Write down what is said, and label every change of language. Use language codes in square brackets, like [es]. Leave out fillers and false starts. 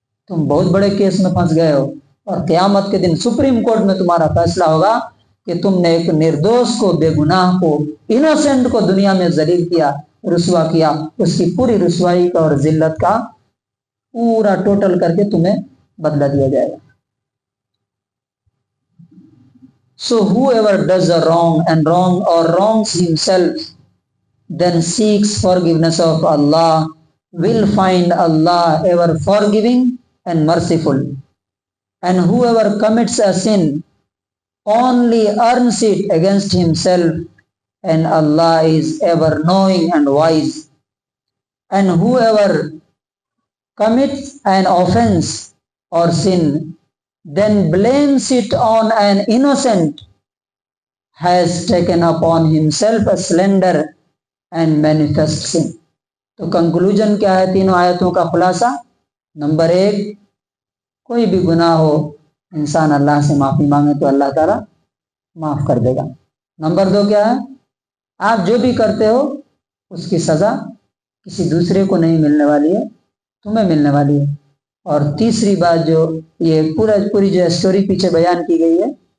[ur] تم بہت بڑے کیس میں پھنس گئے ہو، اور قیامت کے دن سپریم کورٹ میں تمہارا فیصلہ ہوگا کہ تم نے ایک نردوش کو، بے گناہ کو، انوسنٹ کو دنیا میں ذلیل کیا، رسوا کیا، اس کی پوری رسوائی کا اور ذلت کا پورا ٹوٹل کر کے تمہیں بدلہ دیا جائے گا۔ [en] So whoever does a wrong and wrongs himself, then seeks forgiveness of Allah, will find Allah ever forgiving and merciful. And whoever commits a sin only earns it against himself, and Allah is ever knowing and wise. And whoever commits an offense or sin, then blames it on an innocent, has taken upon himself a slender and manifest sin. [ur] تو conclusion کیا ہے تینوں آیتوں کا خلاصہ؟ Number 1، کوئی بھی گناہ ہو انسان اللہ سے معافی مانگے تو اللہ تعالیٰ معاف کر دے گا۔ نمبر 2 کیا ہے؟ آپ جو بھی کرتے ہو اس کی سزا کسی دوسرے کو نہیں ملنے والی ہے، تمہیں ملنے والی ہے۔ اور تیسری بات، جو یہ پوری جو اسٹوری پیچھے بیان کی گئی ہے،